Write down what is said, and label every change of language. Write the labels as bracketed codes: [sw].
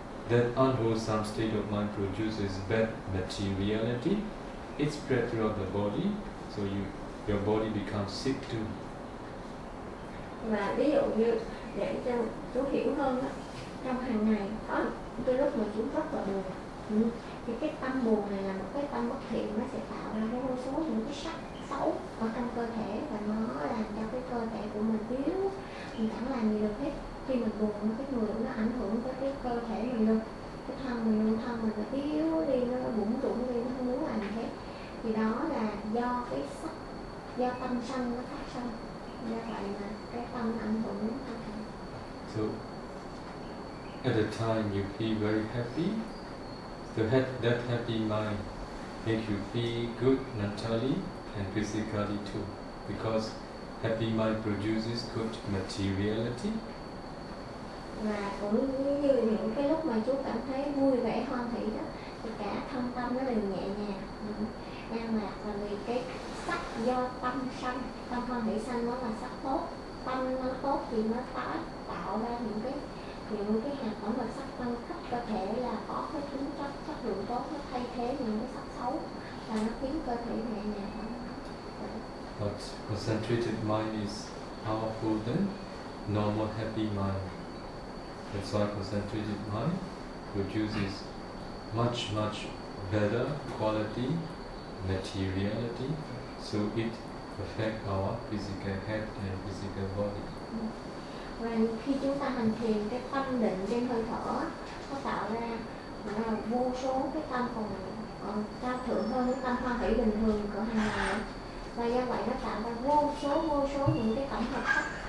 [en] That unwholesome state of mind produces bad materiality. It spread throughout the body, so your body becomes sick too. [vi] Và ví dụ như để cho chú hiểu hơn đó, trong hàng ngày có đôi lúc mà chú rất là buồn, thì cái tâm buồn này là một cái tâm bất thiện, nó sẽ tạo ra cái vô số những cái sắc xấu ở trong cơ thể, và nó làm cho cái cơ thể của mình yếu, mình chẳng làm gì được hết. Khi mình buồn, cái người nó ảnh hưởng tới cái cơ thể mình luôn, cái thân mình nó yếu đi, nó bủng rủng đi, nó không muốn làm gì hết. Thì đó là do cái sắc, do tâm sân, nó phát sân. Do vậy mà cái tâm nó ảnh hưởng. [en] So, at a time you feel very happy, so that happy mind make you feel good mentally and physically too, because happy mind produces good materiality. [vi] Và cũng như những cái lúc mà chú cảm thấy vui vẻ hoan hỷ đó, thì cả thân tâm nó đều nhẹ nhàng, an lạc, và vì cái sắc do tâm sanh, tâm hoan hỷ sanh nó là sắc tốt, tâm nó tốt thì nó tạo ra những cái hạt phẩm và sắc tăng khắp cơ thể, là có cái tính chất chất lượng tốt, nó thay thế những cái sắc xấu và nó khiến cơ thể nhẹ nhàng. [en] But concentrated mind is powerful than normal happy mind. That's why concentrated mind produces much, much better quality materiality, so it affects our physical head and physical body. [vi] Và khi chúng ta hành thiền, cái tâm định trên hơi thở có tạo ra vô số cái tâm còn cao thượng hơn cái tâm hoan hỷ bình thường của hàng ngày. Và do vậy nó tạo ra vô số những cái tổng hợp sắc